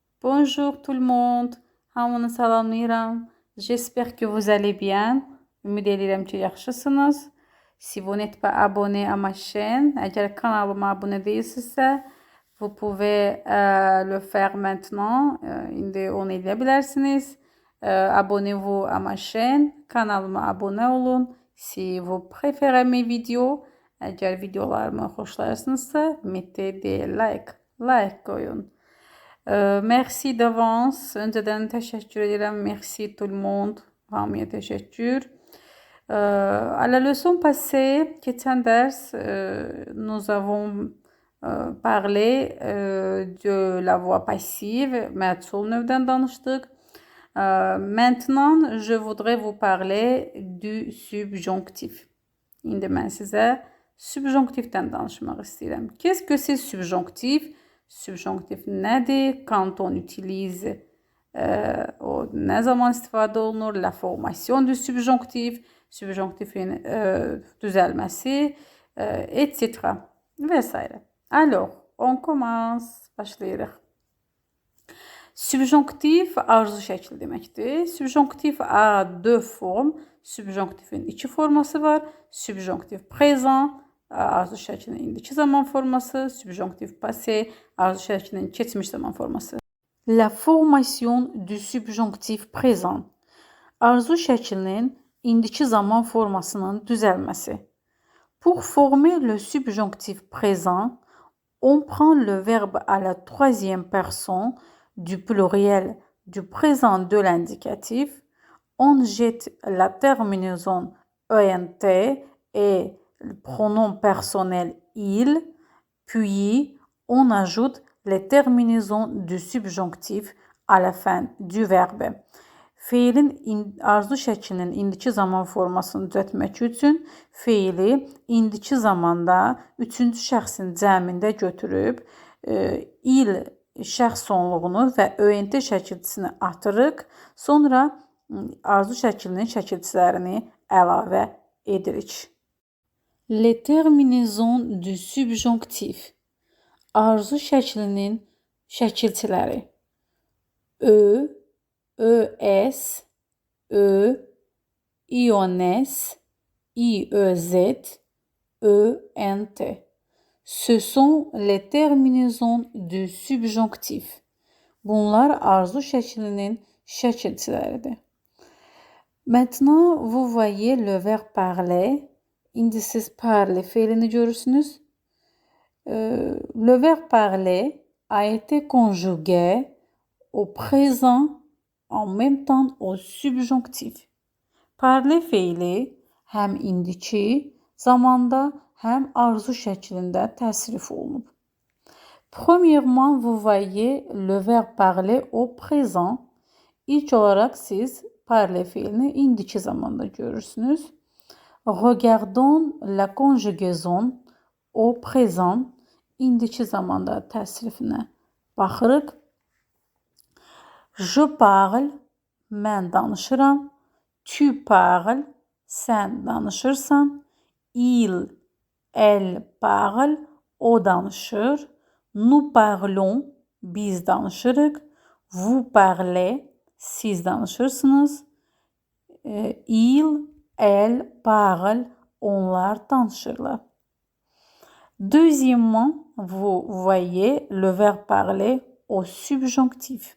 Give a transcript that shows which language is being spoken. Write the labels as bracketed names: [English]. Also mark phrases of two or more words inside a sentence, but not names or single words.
[French] Bonjour tout le monde. [Azerbaijani] Hamını salamlayıram. [French] J'espère que vous allez bien. [Azerbaijani] Ümid edirəm ki, yaxşısınız. [French] Si vous n'êtes pas abonné à ma chaîne, [Azerbaijani] əgər kanalıma abunə deyilsinizsə, [French] vous pouvez le faire maintenant. [Azerbaijani] İndi onu edə bilərsiniz. [French] Abonnez-vous à ma chaîne. [Azerbaijani] Kanalıma abunə olun. [French] Si vous préférez mes vidéos, [Azerbaijani] əgər videolarımı xoşlayırsınızsa, [French] mettez des like. [Turkish] Like koyun. [French] Merci d'avance. [Turkish] Önceden teşekkür ederim. [French] Merci tout le monde. [Azerbaijani] Hamıya teşekkür. [French] À la leçon passée, [Turkish] geçen ders, [French] nous avons parlé de la voix passive. [Azerbaijani] Məsul növdən danışdıq. [French] Maintenant, je voudrais vous parler du subjonctif. [Azerbaijani] İndi mən sizə subjonctifdən danışmaq istəyirəm. [French] Qu'est-ce que c'est subjonctif? [Azerbaijani] Subjonctif nədir? [French] Quand on utilise, [Azerbaijani] o nə zaman istifadə olunur? [French] La formation du subjonctif, [Azerbaijani] subjonctifin düzəlməsi, [French] etc. [Azerbaijani] və s. [French] Alors, on commence. [Azerbaijani] Başlayırıq. Subjonctif arzu şəkli deməkdir. [French] Subjonctif a deux formes. [Azerbaijani] Subjonctifin iki forması var. [French] Subjonctif présent, [Azerbaijani] arzu şəklinin indiki zaman forması, subjonctif passé, arzu şəklinin keçmiş zaman forması. [French] La formation du subjonctif présent. [Azerbaijani] Arzu şəklinin indiki zaman formasının düzəlməsi. [French] Pour former le subjonctif présent, on prend le verbe à la troisième personne du pluriel du présent de l'indicatif, on jette la terminaison ENT et le pronom personnel il, puis on ajoute les terminaisons du subjonctif à la fin du verbe. [Azerbaijani] Feilin arzu şəklinin indiki zaman formasını düzəltmək üçün feili indiki zamanda üçüncü şəxsin cəmində götürüb il şəxs sonluğunu və ÖNT şəkilçisini atırıq. Sonra arzu şəklinin şəkilçilərini əlavə edirik. [French] Les terminaisons du subjonctif. [Azerbaijani] Arzu şəklinin şəkilçiləri. [French] Ö, ÖS, Ö, İONS, İÖZ, ÖNT. Ce sont les terminaisons du subjonctif. [Azerbaijani] Bunlar arzu şəklinin şəkilçiləridir. [French] Maintenant, vous voyez le verbe parler. [Azerbaijani] İndi siz parler feilini görürsünüz. [French] Le verbe parler a été conjugué au présent en même temps au subjonctif. [Azerbaijani] Parler feili həm indiki zamanda, həm arzu şəklində təsrif olunub. [French] Premièrement, vous voyez le verbe parler au présent. [Azerbaijani] İlk olaraq siz parler feilini indiki zamanda görürsünüz. [French] Regardons la conjugaison au présent. [Azerbaijani] İndiki zamanda təsrifinə baxırıq. [French] Je parle, [Azerbaijani] mən danışıram. [French] Tu parles, [Azerbaijani] sən danışırsan. [French] Il, elle parle, [Azerbaijani] o danışır. [French] Nous parlons, [Azerbaijani] biz danışırıq. [French] Vous parlez, [Azerbaijani] siz danışırsınız. [French] Il, elle parle, [Azerbaijani] onlar danışırlar. [French] Deuxièmement, vous voyez le verbe parler au subjonctif.